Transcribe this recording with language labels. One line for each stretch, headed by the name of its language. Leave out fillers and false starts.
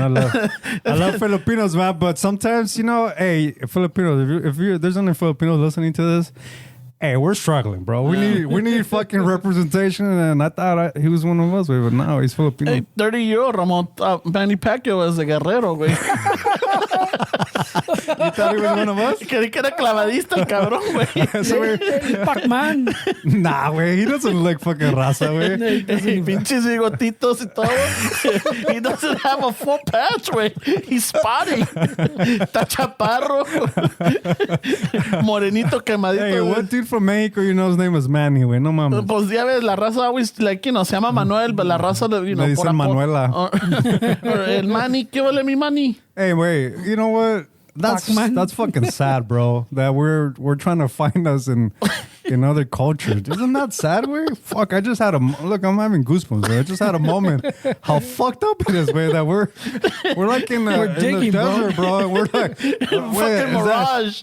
English: I love Filipinos, man. But sometimes, hey, Filipinos, if there's any Filipinos listening to this, hey, we're struggling, bro. We need fucking representation, and I thought he was one of us, but no, he's Filipino. Hey, 30-year-old Ramon Manny Pacquiao was a guerrero, güey. You thought he was one of us?
Spanish: Creí que era clavadista el cabrón, güey.
English: Pac-Man.
Spanish: Nah, güey.
English: He doesn't look fucking raza, güey.
Spanish: Pinches bigotitos y todo.
English: He doesn't have a full patch, güey. He's spotty.
Spanish: Está chaparro. Morenito quemadito.
English: Hey, what dude from Mexico, his name is Manny, güey?
Spanish: No mames. Pues ya ves, la raza
English: always, like,
Spanish: se llama Manuel,
English: but
Spanish: la raza, Le dicen Manuela. El Manny, ¿qué vale mi Manny?
English: Hey, wait. You know what? That's fucking sad, bro. That we're trying to find us in other cultures. Isn't that sad, way? Fuck, I just had look. I'm having goosebumps. Bro. I just had a moment. How fucked up it is, way, that we're like in the desert, bro. And we're like, fucking mirage.